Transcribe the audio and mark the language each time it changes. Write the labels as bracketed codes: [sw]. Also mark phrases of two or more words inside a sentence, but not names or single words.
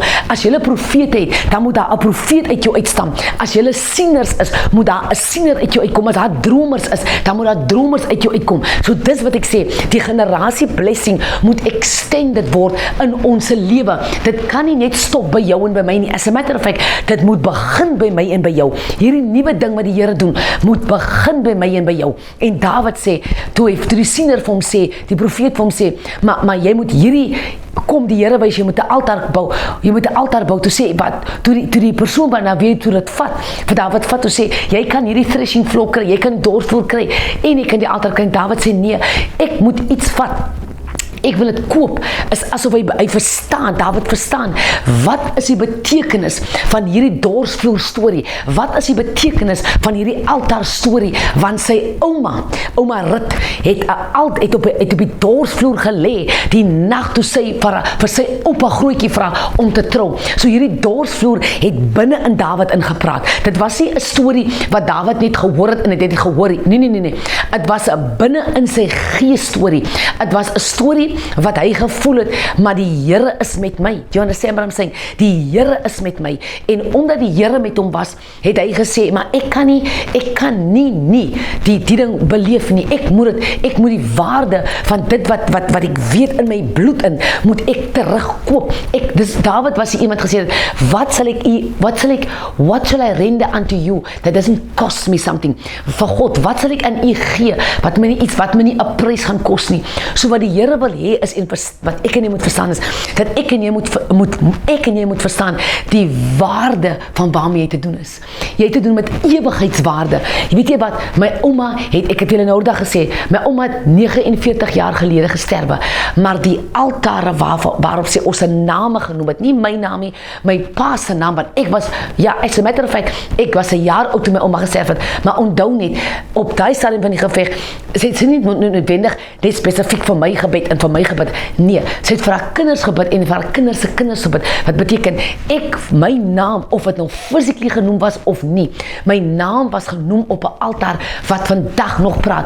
[af] As jy 'n profeet het, dan moet daar 'n profeet uit jou uitstam. As jy 'n sieners is, moet daar 'n siener uit jou uitkom. As daar dromers is, dan moet daar dromers uit jou uitkom. So dis wat ek sê, die generasie blessing moet extended word in ons lewe. Dit kan nie net stop by jou en by my nie. [en] As a matter of fact, [af] dit moet begin by my en by jou. Hierdie nuwe ding wat die Here doen, moet begin by my en by jou. En Dawid sê, toe die siener vir hom sê, die profeet vir hom sê, maar jy moet kom die Here wys, jy moet 'n altaar bou. Jy moet 'n altaar bou. Toe sê wat, toe die persoon wat nou weet hoe dit vat. Vir Dawid vat toe sê, jy kan hierdie [en] threshing floor [af] kry, jy kan die dorsvloer kry en jy kan die altaar kry. Dawid sê nee, ek moet iets vat. Ek wil dit koop. Is asof hy verstaan, Dawid verstaan, wat is die betekenis van hierdie dorsvloer storie? Wat is die betekenis van hierdie altaar storie? Want sy ouma Rut het op die dorsvloer gelê die nag toe sy vir sy oupa grootjie vra om te trou. So hierdie dorsvloer het binne in Dawid ingepraat. Dit was nie 'n storie wat Dawid net gehoor het en het gehoor het. Nee. Dit was 'n binne in sy gees storie. Dit was 'n storie wat hy gevoel het, maar die Here is met my. [en] Do you understand what I'm saying? [af] Die Here is met my. En omdat die Here met hom was, het hy gesê, maar ek kan nie die ding beleef nie. Ek moet die waarde van dit wat ek weet in my bloed in, moet ek terugkoop. Dus Dawid was iemand gesê het, [en] what shall I render unto you that doesn't cost me something? [af] Vir God, wat sal ek aan u gee, wat my nie 'n prys gaan kos nie. So wat die Here wil hê is, en wat ek en jy moet verstaan is, dat ek en jy moet verstaan die waarde van waarmee jy te doen is. Jy het te doen met ewigheidswaarde. Weet jy wat, my ouma ek het julle nou dag gesê, my ouma het 49 jaar gelede gesterwe, maar die altare waarop sy ons name genoem het, nie my naam nie, my pa se naam, want ek was, [en] as a matter of fact, [af] ek was 'n jaar oud toe my ouma gesterf het, maar onthou net, op daai stadium van die geveg, sy nie noodwendig net spesifiek vir my gebed en vir my gebid, nee, sy het vir haar kinders gebid en vir haar kinders se kinders gebid, wat beteken, my naam, of het nou physically genoem was of nie, my naam was genoem op 'n altaar wat vandag nog praat.